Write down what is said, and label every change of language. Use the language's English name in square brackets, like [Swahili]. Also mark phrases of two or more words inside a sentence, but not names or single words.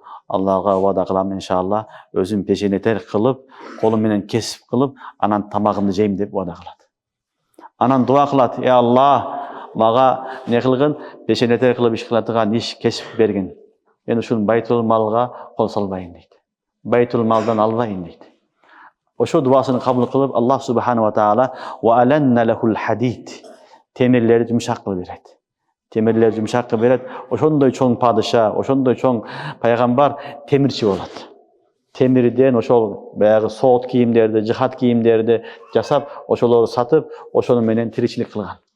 [Kyrgyz] Аллага вада кылам иншалла, өзүм пешенетер кылып, колум менен кесип кылып, анан тамагымды жейм деп вада кылат. Анан дуа кылат, ey Алла, мага не кылгын, пешенетер кылып иш кылатыган иш кесип бергин. Мен ушул [Arabic] بيت المال [Kyrgyz] кол салбайын дейт. [Arabic] بيت المال [Kyrgyz] албайын дейт. Ошо дуасын кабыл кылып, [Arabic] الله سبحانه وتعالى وألنا له الحديد. [Kyrgyz] Темирлерди жумшак кылып берет. Темирлерди жумшак кылып берет. Ошондой чоң падыша, ошондой чоң пайгамбар темирчи болот. Темирден ошол баягы соот кийимдерди, жихад кийимдерди жасап, ошолорду сатып, ошону менен тиричилик кылган.